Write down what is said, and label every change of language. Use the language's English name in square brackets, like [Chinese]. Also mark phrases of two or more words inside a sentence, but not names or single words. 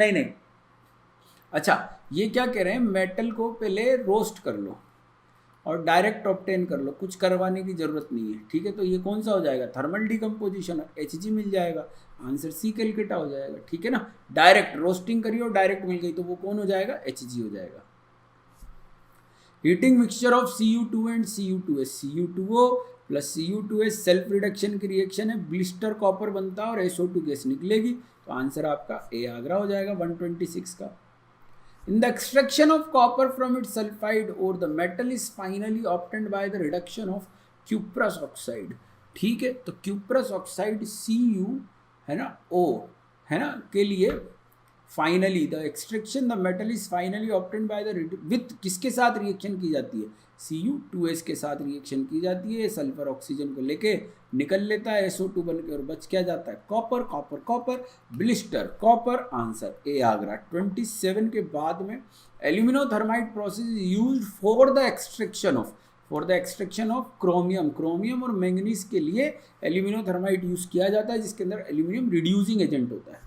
[Hindi] नहीं, अच्छा, ये क्या कह रहे हैं? मेटल को पहले रोस्ट कर लो और [English] direct obtain [Hindi] कर लो, कुछ करवाने की जरूरत नहीं है, ठीक है। तो ये कौन सा हो जाएगा? [English] thermal decomposition, [Hindi] Hg मिल जाएगा, [English] answer C Calcutta [Hindi] हो जाएगा, ठीक है ना। [English] direct roasting [Hindi] करिए और डायरेक्ट मिल गई तो वो कौन हो जाएगा? Hg हो जाएगा। [English] heating mixture of Cu2 and Cu2S, Cu2O plus Cu2S self reduction [Hindi] की रिएक्शन है, [English] blister copper [Hindi] बनता है और SO2 गैस निकलेगी, तो आंसर आपका ए आगरा हो जाएगा 126 का। [English] In the extraction of copper from its sulfide ore, the metal is finally obtained by the reduction of cuprous oxide, [Hindi] ठीक है। तो [English] cuprous oxide [Hindi] Cu है ना O है ना के लिए [English] finally the extraction the metal is finally obtained by the with [Hindi] किसके साथ रिएक्शन की जाती है? Cu2S के साथ रिएक्शन की जाती है, सल्फर ऑक्सीजन को लेके निकल लेता है SO2 बन के और बच क्या जाता है? कॉपर, कॉपर, कॉपर, [English] blister copper, answer A Agra. [Hindi] 27 के बाद में [English] aluminothermite process is used for the extraction of for the extraction of chromium, chromium [Hindi] और मैंगनीज के लिए [English] aluminothermite use [Hindi] किया जाता है, जिसके अंदर एल्यूमिनियम [English] reducing agent [Hindi] होता है।